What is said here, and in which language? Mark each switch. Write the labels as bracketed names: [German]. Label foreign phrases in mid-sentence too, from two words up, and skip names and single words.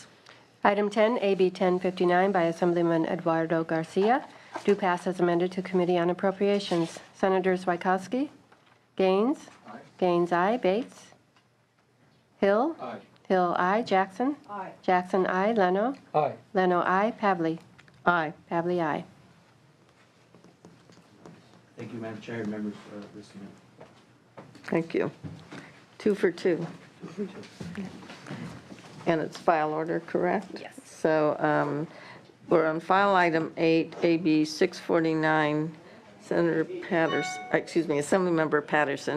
[English] Item 10, AB 1059 by Assemblyman Eduardo Garcia, do pass as amended to Committee on Appropriations. Senators Wieckowski, Gaines, Gaines, aye. Bates, Hill, Hill, aye. Jackson, Jackson, aye. Leno, Leno, aye. Pavley, Pavley, aye. Thank you, Madam Chair, and members listening. Thank you. 2 for 2. And it's file order, correct? Yes. So we're on file item 8, AB 649, Senator Patterson, Assemblymember Patterson.